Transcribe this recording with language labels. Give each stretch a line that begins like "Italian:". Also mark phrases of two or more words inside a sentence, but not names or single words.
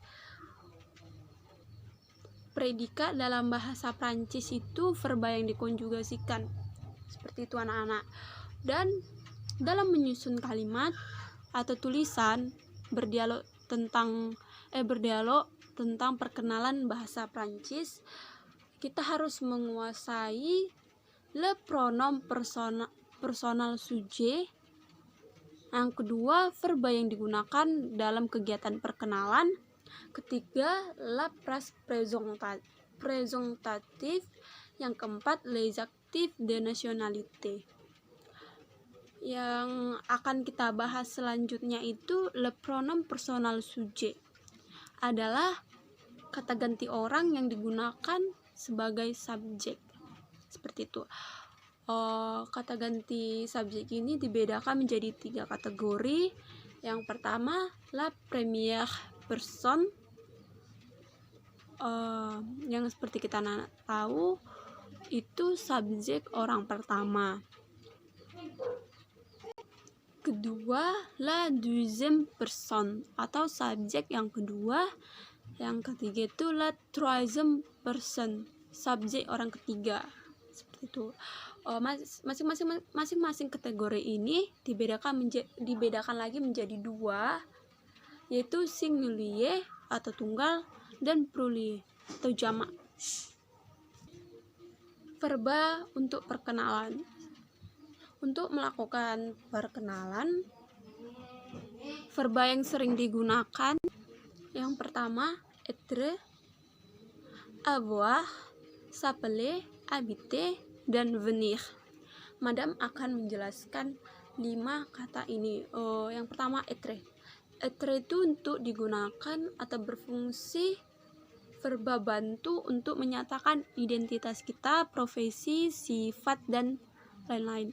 Indonesian: Predikat dalam bahasa Prancis itu verba yang dikonjugasikan, seperti itu anak-anak. Dan dalam menyusun kalimat atau tulisan berdialog tentang perkenalan bahasa Prancis, kita harus menguasai
French: le pronom personal sujet.
Indonesian: Yang kedua, verba yang digunakan dalam kegiatan perkenalan.
French: Ketiga, la phrase présentatif.
Indonesian: Yang keempat,
French: les actifs de nationalité.
Indonesian: Yang akan kita bahas selanjutnya itu
French: le pronom personal sujet
Indonesian: adalah kata ganti orang yang digunakan sebagai subjek, seperti itu. Kata ganti subjek ini dibedakan menjadi 3 kategori. Yang pertama,
French: la première personne,
Indonesian: yang seperti kita tahu itu subjek orang pertama. Kedua,
French: la deuxième personne
Indonesian: atau subjek yang kedua. Yang ketiga itu
French: la troisième personne,
Indonesian: subjek orang ketiga, seperti itu. Masing-masing kategori ini dibedakan lagi menjadi 2, yaitu singulier atau tunggal dan pluriel. atau jamak. Verba untuk perkenalan. Untuk melakukan perkenalan, verba yang sering digunakan yang pertama
French: être, avoir, s'appeler, habiter,
Indonesian: dan venir. Madam akan menjelaskan 5 kata ini. Yang pertama être. Être itu untuk digunakan atau berfungsi verba bantu untuk menyatakan identitas kita, profesi, sifat, dan lain-lain.